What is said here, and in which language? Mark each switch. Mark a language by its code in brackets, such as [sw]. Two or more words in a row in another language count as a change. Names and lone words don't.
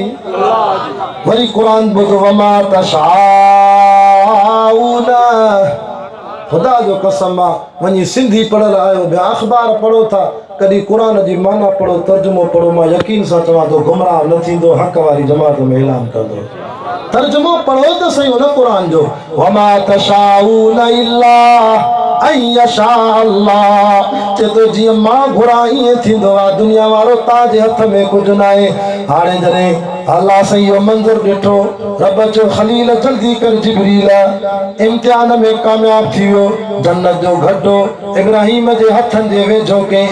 [sd] वरी क़ुर ॿुध [ar] وما تشاءون. [sd] खुदा जो कसम आहे वञी सिंधी पढ़ियल आयो ॿिया अख़बार पढ़ो था कॾहिं क़ुर जी माना पढ़ो तर्जुमो पढ़ो। मां यकीन सां चवां थो गुमराह न थींदो। हक़ वारी जमात में ऐलान कंदो। तर्जुमो पढ़ो त सही हुन क़ुर जो। [ar] وما تشاءون إلا أن يشاء الله. [sd] चए थो जीअं मां घुरां ईअं थींदो आहे। दुनिया वारो तव्हांजे हथ में कुझु न आहे। हाणे जॾहिं अल्लाह साईं इहो मंज़र ॾिठो रब चयो ख़लील जल्दी कर जिब्रील इम्तिहान में कामयाब थी वियो। जन्नत जो घटो इब्राहिम जे हथनि जे वेझो कयईं।